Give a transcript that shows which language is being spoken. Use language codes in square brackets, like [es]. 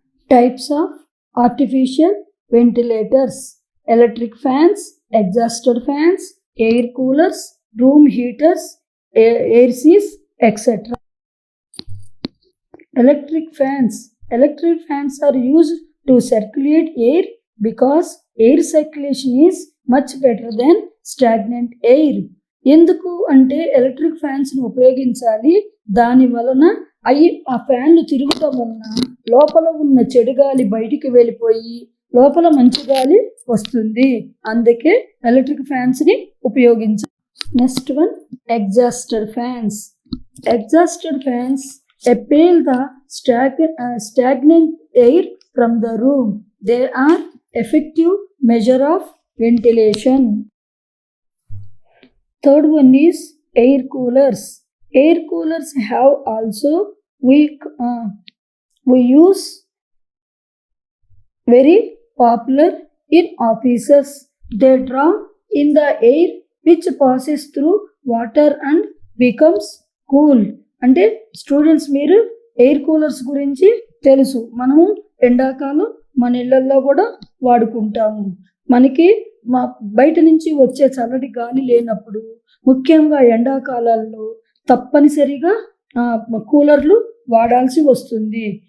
[en] Types of artificial ventilators: electric fans, exhaust fans, air coolers, room heaters, ACs, etc. Electric fans. Electric fans are used to circulate air because air circulation is much better than stagnant air. [te] ఎందుకు అంటే electric ఫ్యాన్స్ను ఉపయోగించాలి. దాని వలన ఆ ఫ్యాన్లు తిరగటం వలన లోపల ఉన్న చెడు గాలి బయటికి వెళ్ళిపోయి లోపల మంచి గాలి వస్తుంది. అందుకే ఎలక్ట్రిక్ ఫ్యాన్స్ని ఉపయోగించాలి. [en] Next one, exhauster fans. Exhauster fans expel the stagnant air from the room. They are effective measure of ventilation. Third one is air coolers. Air coolers have also we use very popular in offices. They draw in the air which passes through water and becomes cool. [te] అంటే students, మీరు air coolers గురించి తెలుసు. మనము ఎండాకాలం మన ఇళ్లల్లో కూడా వాడుకుంటాము. మనకి బయట నుంచి వచ్చే చల్లటి గాలి లేనప్పుడు, ముఖ్యంగా ఎండాకాలాల్లో తప్పనిసరిగా కూలర్లు వాడాల్సి వస్తుంది.